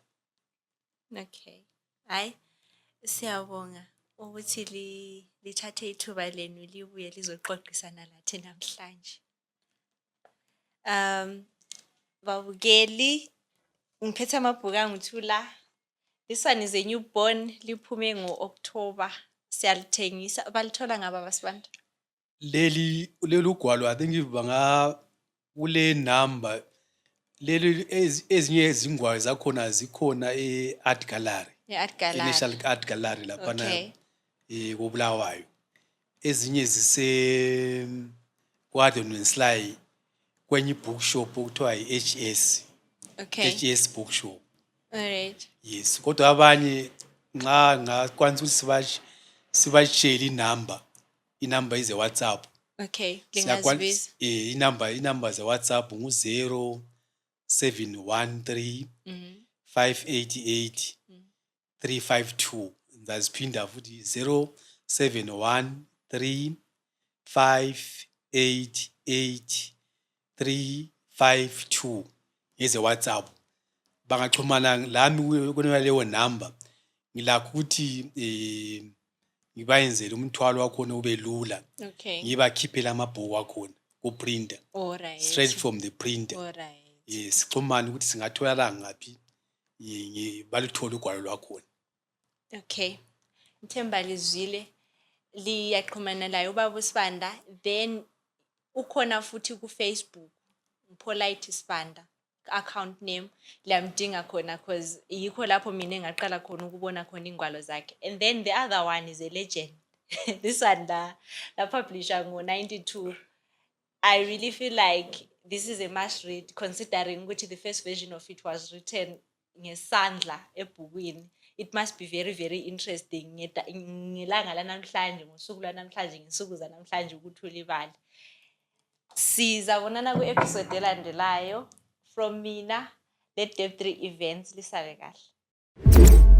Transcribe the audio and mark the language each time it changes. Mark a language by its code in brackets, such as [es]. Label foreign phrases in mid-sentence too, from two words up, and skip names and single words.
[nd] Okay, hayi siyabonga ukuthi lithathe ithuba lenu libuye lizoxoxisana lathi namhlanje. Babukeli ngiphethe amabhuku angu-2 la. [en] This one is a newborn [nd] liphume ngo-October. Siyalithengisa. Balithola ngaba baSibanda? Leli ugwalo [en] I think [nd] kule number leli ezinye izingwalo zakhona zikhona e-Art Gallery. Art Gallery. National Art Gallery laphana koBulawayo. Ezinye Gordon and Sly kwenye bookshop okuthiwa i-HS. [en] Okay. HS bookshop. Alright. [nd] Yes, kodwa abanye nxa ngakwanisa ukuthi sibashare inumber [en] is a WhatsApp. [nd] Okay, lingazibiza. Inumber ze WhatsApp ngu-0713 588 352. Ngaziphinda futhi 0713 588 352 yeze WhatsApp. Bangaxhumana lami kune leyo number ngilakho ukuthi ngibayenzele umthwalo wakhona ube lula. [en] Okay. [nd] Ngibakhiphela amabhuku wakhona ku printer. [en] Alright. Straight from the printer. Alright. Yes, [nd] xhumana ukuthi singathola ngaphi baluthola ugwalo lwakhona. [en] Okay. [nd] Ngithemba lizwile liyaqhumana layo ubaba uSibanda, then ukhona futhi ku Facebook Polite Sibanda [en] account name [nd] liyamdinga khona because yikho lapho mina engaqala khona ukubona khona ingwalo zakhe. [en] And then the other one is a legend. This one la publisher ngo-92. I really feel like this is a must read considering which the first version of it was written [nd] ngesandla ebhukwini. [en] It must be very very interesting [nd] ngelanga lanamhlanje ngosuku lanamhlanje ngesuku zanamhlanje ukuthi ulibale. Sizabonana ku-episode elandelayo. [en] From mina, [nd] let Dev3 Events lisale kahle.